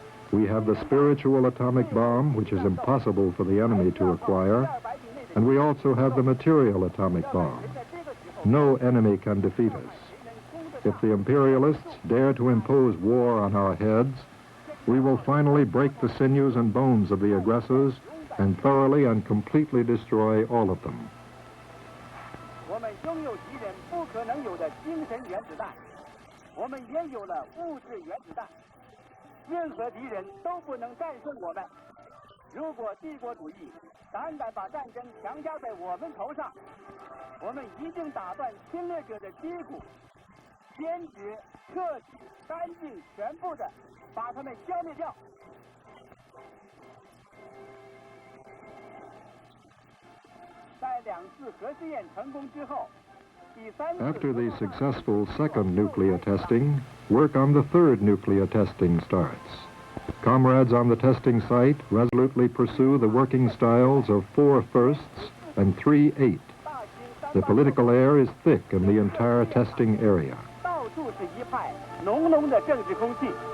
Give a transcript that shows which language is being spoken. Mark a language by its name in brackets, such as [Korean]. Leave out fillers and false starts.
[English] We have the spiritual atomic bomb, which is impossible for the enemy to acquire, and we also have the material atomic bomb. No enemy can defeat us. If the imperialists dare to impose war on our heads, we will finally break the sinews and bones of the aggressors and thoroughly and completely destroy all of them. [Chinese] 我们拥有敌人不可能有的精神原子弹，我们也有了物质原子弹。任何敌人都不能战胜我们。如果帝国主义胆敢把战争强加在我们头上，我们一定打断侵略者的脊骨，坚决、彻底、干净、全部的把他们消灭掉。在2次核试验成功之后。 [English] After the successful second nuclear testing, work on the third nuclear testing starts. Comrades on the testing site resolutely pursue the working styles of 4 firsts and 3/8. The political air is thick in the entire testing area. [Chinese] 到处是一派浓浓的政治空气。